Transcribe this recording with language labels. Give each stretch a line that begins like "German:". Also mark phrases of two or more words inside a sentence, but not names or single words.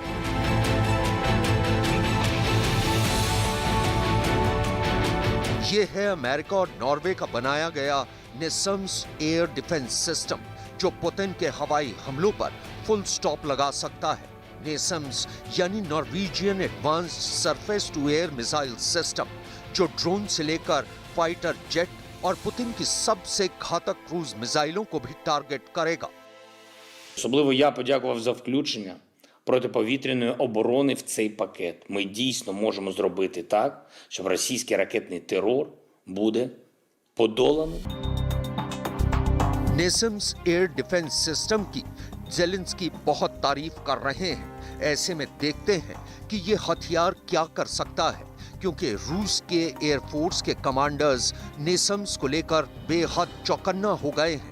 Hindi: ये है अमेरिका और नॉर्वे का बनाया गया नेसम्स
English: air defense system,
Hindi: जो पुतिन के हवाई हमलों पर
English: full stop
Hindi: लगा सकता है। नेसम्स यानी
English: Norwegian Advanced Surface to Air Missile System,
Hindi: जो ड्रोन से लेकर
English: fighter jet
Hindi: और पुतिन की सबसे घातक
English: cruise missiles
Hindi: को भी टारगेट करेगा।
Ukrainian: Особливо я подякував за включення протиповітряної оборони в цей пакет. Ми дійсно можемо зробити так, щоб російський ракетний терор буде подоланий.
Hindi: नेसम्स
English: air defense system
Hindi: की ज़ेलेंस्की बहुत तारीफ कर रहे हैं। ऐसे में देखते हैं कि ये हथियार क्या कर सकता है, क्योंकि रूस के एयरफोर्स के कमांडर्स नेसम्स को लेकर बेहद चौकन्ना हो गए हैं।